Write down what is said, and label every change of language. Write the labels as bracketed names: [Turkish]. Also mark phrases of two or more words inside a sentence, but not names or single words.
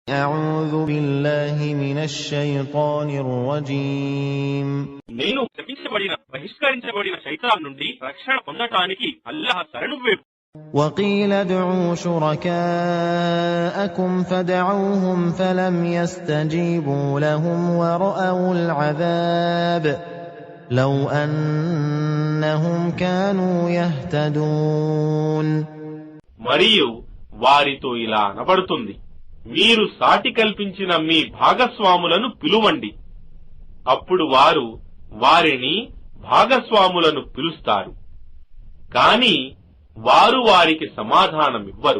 [Arabic] أعوذ بالله من الشيطان الرجيم [Telugu] నేను శపించబడిన బహిష్కరించబడిన శైతాన్ నుండి రక్షణ పొందటానికి అల్లాహ్ శరణు వేడు. [Arabic] وقيل ادعوا شركاءكم فدعوهم فلم يستجيبوا لهم ورأوا العذاب لو أنهم كانوا يهتدون. [Telugu] మరియు వారితో ఇలా అనబడుతుంది, మీరు సాటి కల్పించిన మీ భాగస్వాములను పిలువండి. అప్పుడు వారు వారిని భాగస్వాములను పిలుస్తారు, కాని వారు వారికి సమాధానమివ్వరు.